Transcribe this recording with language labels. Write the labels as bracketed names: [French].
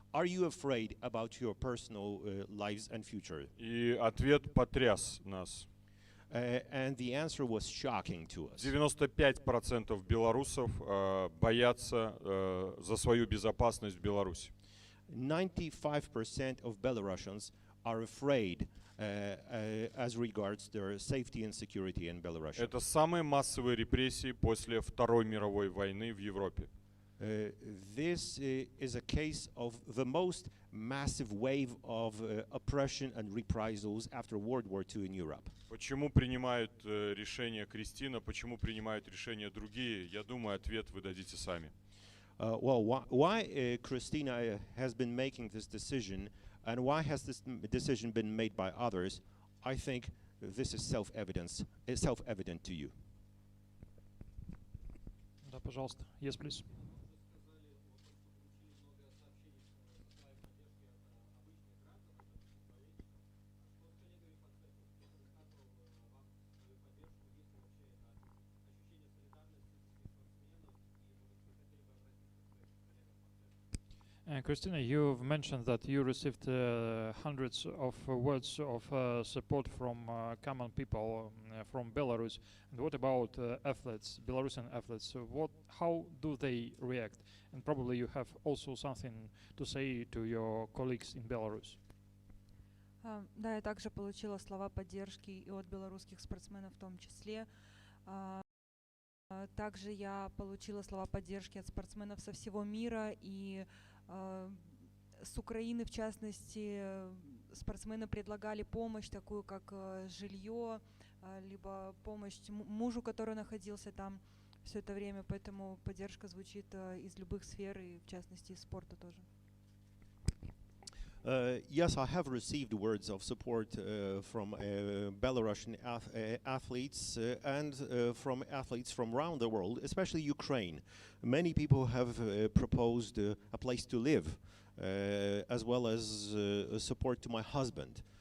[English] Are you afraid about your personal lives and future? [Russian] И ответ потряс нас. [English] And the answer was shocking to us. [Russian] 95% белорусов боятся за свою безопасность в Беларуси. [English] 95% of Belarusians are afraid as regards their safety and security in Belarus. [Russian] Это самые массовые репрессии после Второй мировой войны в Европе. [English] This is a case of the most massive wave of oppression and reprisals after World War II in Europe. [Russian] Почему принимают решение Кристина, почему принимают решения другие? Я думаю, ответ вы дадите сами. [English] Well, why Kryscina has been making this decision, and why has this decision been made by others? I think this is self-evident to you. [Russian] Да, пожалуйста. [English] Yes, please. Kryscina, you've mentioned that you received hundreds of words of support from common people from Belarus. And what about athletes, Belarusian athletes? How do they react? And probably you have also something to say to your colleagues in Belarus. [Russian] Да, я также получила слова поддержки и от белорусских спортсменов в том числе. Также я получила слова поддержки от спортсменов со всего мира, и с Украины, в частности, спортсмены предлагали помощь, такую как жилье, либо помощь мужу, который находился там все это время, поэтому поддержка звучит из любых сфер, и в частности из спорта тоже. [English] Yes, I have received words of support from Belarusian athletes and from athletes from around the world, especially Ukraine. Many people have proposed a place to live, as well as support to my husband.